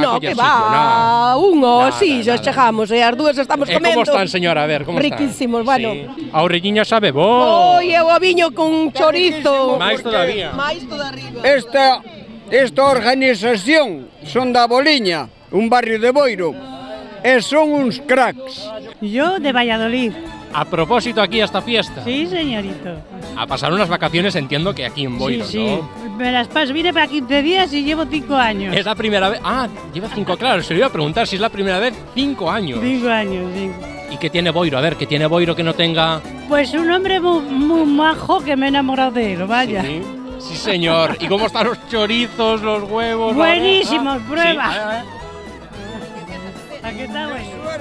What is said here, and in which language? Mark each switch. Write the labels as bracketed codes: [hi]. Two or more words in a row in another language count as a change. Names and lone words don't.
[gl] No, que va, xa chegamos, e as dúas estamos E comendo. como están, señora? A ver, como están? [es] Riquísimos, bueno. [gl] Sí. A orelliña sabe bo. Oi, eu o viño con chorizo. Máis todavía. Máis todavía. Esta organización son da Boliña, un barrio de Boiro, e son uns cracks. [es] Yo de Valladolid. A propósito aquí a esta fiesta. Sí, señorito. A pasar unas vacaciones entiendo que aquí en Boiro, sí. ¿no? Me las paso, vine para 15 días y llevo 5 años. Es la primera vez. Ah, lleva 5, claro. Se lo iba a preguntar si es la primera vez. 5 años. 5 años, sí. ¿Y qué tiene Boiro? A ver, ¿qué tiene Boiro que no tenga...? Pues un hombre muy majo que me he enamorado de él, vaya. Sí, sí señor. ¿Y cómo están los chorizos, los huevos? Buenísimos, prueba. Sí. ¿A qué tal, güey?